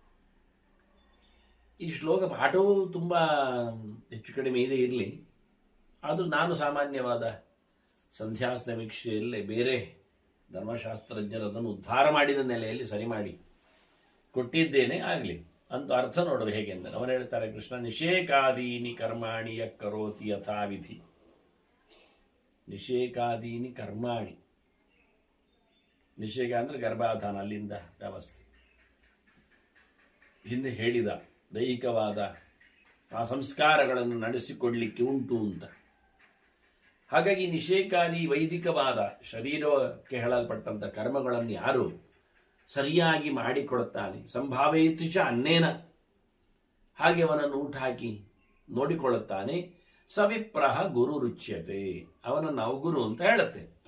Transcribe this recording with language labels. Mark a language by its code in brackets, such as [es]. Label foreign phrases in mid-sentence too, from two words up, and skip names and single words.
[kn] ಈ ಶ್ಲೋಕ ಪಾಠವೂ ತುಂಬ ಹೆಚ್ಚು ಕಡಿಮೆ ಇದೆ ಇರಲಿ, ಆದರೂ ನಾನು ಸಾಮಾನ್ಯವಾದ ಸಂಧ್ಯಾ ಸಮೀಕ್ಷೆಯಲ್ಲೇ ಬೇರೆ ಧರ್ಮಶಾಸ್ತ್ರಜ್ಞರು ಅದನ್ನು ಉದ್ಧಾರ ಮಾಡಿದ ನೆಲೆಯಲ್ಲಿ ಸರಿ ಮಾಡಿ ಕೊಟ್ಟಿದ್ದೇನೆ, ಆಗಲಿ ಅಂತ ಅರ್ಥ ನೋಡುವ ಹೇಗೆಂದರೆ ಅವರು ಹೇಳ್ತಾರೆ, ಕೃಷ್ಣ [sa] ನಿಷೇಕಾದೀನಿ ಕರ್ಮಾಣಿ ಯ ಕರೋತಿ ಯಥಾವಿಧಿ. ನಿಷೇಕಾದೀನಿ ಕರ್ಮಾಣಿ, [kn] ನಿಷೇಕ ಅಂದರೆ ಗರ್ಭಾಧಾನ, ಅಲ್ಲಿಂದ ವ್ಯವಸ್ಥೆ ಹಿಂದೆ ಹೇಳಿದ ದೈಹಿಕವಾದ ಆ ಸಂಸ್ಕಾರಗಳನ್ನು ನಡೆಸಿಕೊಡ್ಲಿಕ್ಕೆ ಉಂಟು ಅಂತ. ಹಾಗಾಗಿ ನಿಷೇಕಾದಿ ವೈದಿಕವಾದ ಶರೀರಕ್ಕೆ ಹೇಳಲ್ಪಟ್ಟಂಥ ಕರ್ಮಗಳನ್ನು ಯಾರು ಸರಿಯಾಗಿ ಮಾಡಿಕೊಡುತ್ತಾನೆ, [sa] ಸಂಭಾವೇತಿ ಚ ಅನ್ನೇನ, [kn] ಹಾಗೆ ಅವನನ್ನು ಊಟ ಹಾಕಿ ನೋಡಿಕೊಳ್ಳುತ್ತಾನೆ, [sa] ಸವಿಪ್ರಹ ಗುರು ರುಚ್ಯತೆ, [kn] ಅವನನ್ನು ನಾವು ಗುರು ಅಂತ ಹೇಳುತ್ತೆ.